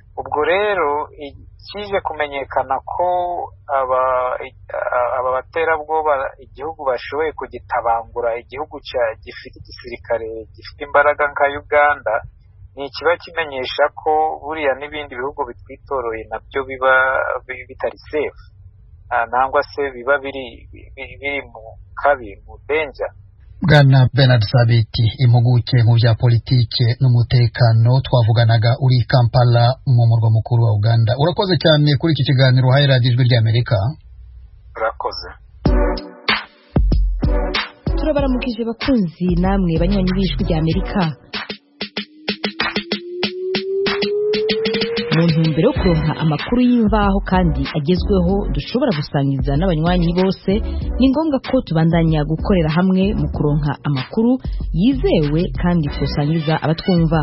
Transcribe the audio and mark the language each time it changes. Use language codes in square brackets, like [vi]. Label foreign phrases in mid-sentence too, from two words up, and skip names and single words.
[rw] Ubwo rero kije kumenyekana ko aba baterabwoba igihugu bashoboye kugitabangura, igihugu gifite igisirikare gifite imbaraga nka Uganda, ni ikiba kimenyesha ko buriya n'ibindi bihugu bitwitoroye nabyo biba bitari safe. nangwa se biba biri mu kabi mu danger. Bwana Bernard Sabiti, impuguke mu bya politike n'umutekano, twavuganaga uri Kampala mu murwa mukuru wa Uganda. Urakoze cyane kuri iki kiganiro uhaye radiyo Ijwi ry'Amerika. Urakoze. [rn] Turabaramukije bakunzi namwe banywanyi b'Ijwi ry'Amerika. Mu ntumbero yo kuronka amakuru y'imvaho kandi agezweho dushobora gusangiza n'abanywanyi bose, ni ngombwa ko tubandanya gukorera hamwe mu kuronka amakuru yizewe kandi twosangiza abatwumva.